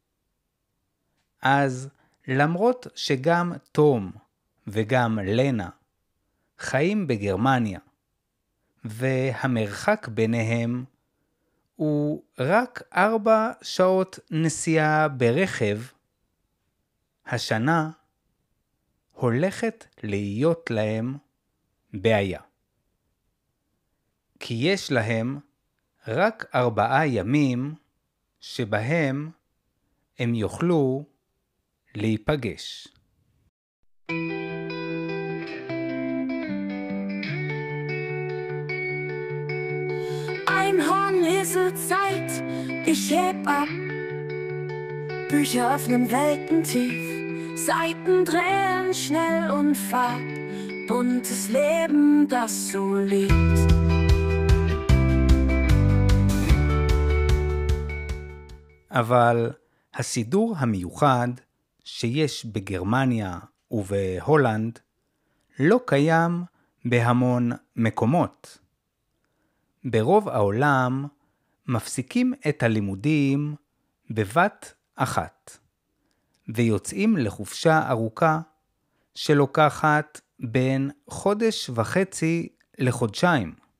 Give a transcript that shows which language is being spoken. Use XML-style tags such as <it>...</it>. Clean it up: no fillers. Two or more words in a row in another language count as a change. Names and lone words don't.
<he>אז למרות שגם תום וגם לנה חיים בגרמניה, והמרחק ביניהם הוא רק 4 שעות נסיעה ברכב, השנה הולכת להיות להם בעיה. כי יש להם רק 4 ימים שבהם הם יוכלו להיפגש.</he> <de>Einhorn-Lesezeit, ich heb ab. Bücher öffnen weltentief, Seiten drehen schnell und fad. Buntes Leben, das so liebt.</de> <he>אבל הסידור המיוחד שיש בגרמניה ובהולנד לא קיים בהמון מקומות. ברוב העולם מפסיקים את הלימודים בבת אחת, ויוצאים לחופשה ארוכה שלוקחת בין 1.5 חודש לחודשיים.</he>